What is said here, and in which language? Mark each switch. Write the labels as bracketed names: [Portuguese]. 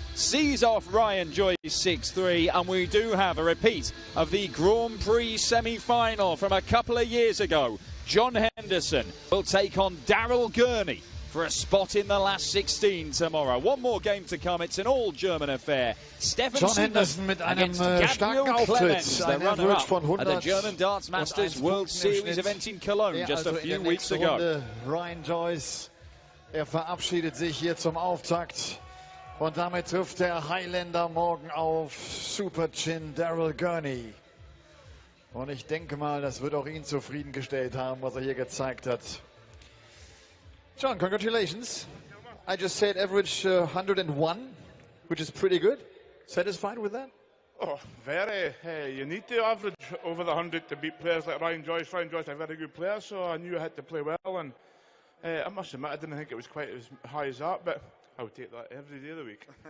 [English] Sees off Ryan Joyce 6-3, and we do have a repeat of the Grand Prix semi-final from a couple of years ago. John Henderson will take on Daryl Gurney for a spot in the last 16 tomorrow. One more game to come. It's an all-German affair. [German] John Henderson mit einem starken Auftritt. Ein Average von 100 [English] at the German Darts Masters World Series event in Cologne just a few weeks ago. [German] Ryan Joyce, verabschiedet sich hier zum Auftakt. Und damit trifft der Highlander morgen auf Super Chin Daryl Gurney. Und ich denke mal, das wird auch ihn zufriedengestellt haben, was hier gezeigt hat. [English] John, congratulations. I just said average 101, which is pretty good. Satisfied with that? Oh, very. You need to average over the 100 to beat players like Ryan Joyce. Ryan Joyce is a very good player, so I knew I had to play well. And I must admit, I didn't think it was quite as high as that, but I would take that every day of the week.